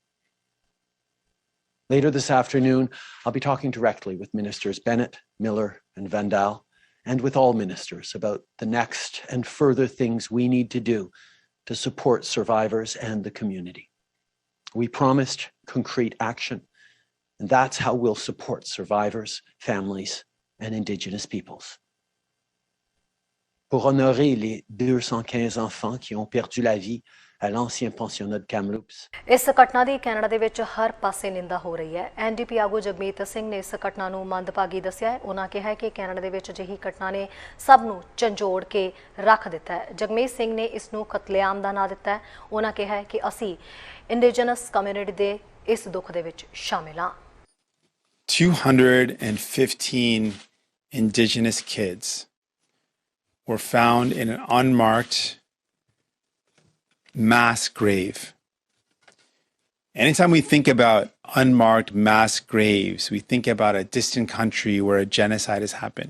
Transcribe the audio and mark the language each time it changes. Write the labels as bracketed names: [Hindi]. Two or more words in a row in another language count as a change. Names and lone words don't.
[English] Later this afternoon, I'll be talking directly with Ministers Bennett, Miller, and Vandal, and with all ministers about the next and further things we need to do to support survivors and the community. We promised concrete action, and that's how we'll support survivors, families, and Indigenous peoples. [French] Pour honorer les 215 enfants qui ont perdu la vie à l'ancien pensionnat de Kamloops. [Punjabi] ਇਸ ਘਟਨਾ ਦੀ ਕੈਨੇਡਾ ਦੇ ਵਿੱਚ ਹਰ ਪਾਸੇ ਨਿੰਦਾ ਹੋ ਰਹੀ ਹੈ। ਐਨਡੀਪੀ ਆਗੂ ਜਗਮੀਤ ਸਿੰਘ ਨੇ ਇਸ ਘਟਨਾ ਨੂੰ ਮੰਦਭਾਗੀ ਦੱਸਿਆ ਹੈ। ਉਹਨਾਂ ਕਿਹਾ ਹੈ ਕਿ ਕੈਨੇਡਾ ਦੇ ਵਿੱਚ ਅਜਿਹੀ ਘਟਨਾ ਨੇ ਸਭ ਨੂੰ ਝੰਜੋੜ ਕੇ ਰੱਖ ਦਿੱਤਾ ਹੈ। ਜਗਮੀਤ ਸਿੰਘ ਨੇ ਇਸ ਨੂੰ ਕਤਲੇਆਮ ਦਾ ਨਾਂ ਦਿੱਤਾ ਹੈ। ਉਹਨਾਂ ਕਿਹਾ ਹੈ ਕਿ ਅਸੀਂ [English] Indigenous community [Punjabi] ਦੇ ਇਸ ਦੁੱਖ ਦੇ ਵਿੱਚ ਸ਼ਾਮਿਲ ਹਾਂ। [English] 215 Indigenous kids were found in an unmarked mass grave. Anytime we think about unmarked mass graves, we think about a distant country where a genocide has happened.